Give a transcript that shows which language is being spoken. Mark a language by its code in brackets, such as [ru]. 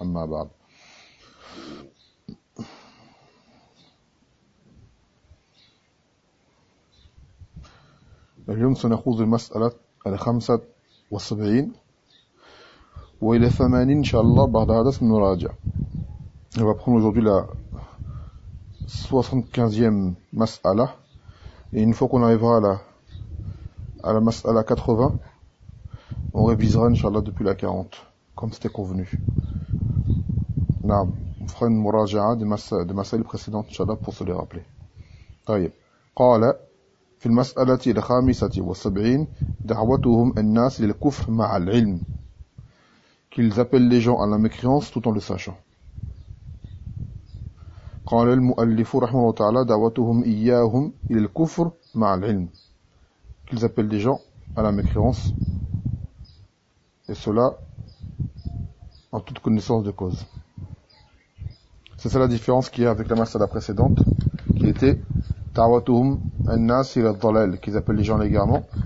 [ar] أما بعد، اليوم سنخوض المسألة 75 وإلى 80 إن شاء الله. بعد هذا سنراجع. [fr] On va prendre aujourd'hui la 75e mas'ala. Et une fois qu'on arrivera à la mas'ala 80, on révisera, inshallah, depuis la 40, comme c'était convenu. On fera une muraja'a des mas'ala précédentes, inshallah, pour se les rappeler. [ar] طيب. قال في المسألة الخامسة والسبعين دعوتهم الناس للكفر مع العلم. [fr] Qu'ils appellent les gens à la mécréance tout en le sachant. [ar] قال المؤلف رحمه الله تعالى دعوتهم إياهم إلى الكفر مع العلم. [fr] Qu'ils appellent des gens à la mécréance. Et cela en toute connaissance de cause. C'est ça la différence qu'il y a avec la masala précédente, qui était [ar] دعوتهم الناس إلى الضلال, [fr] qu'ils appellent les gens à l'égarement.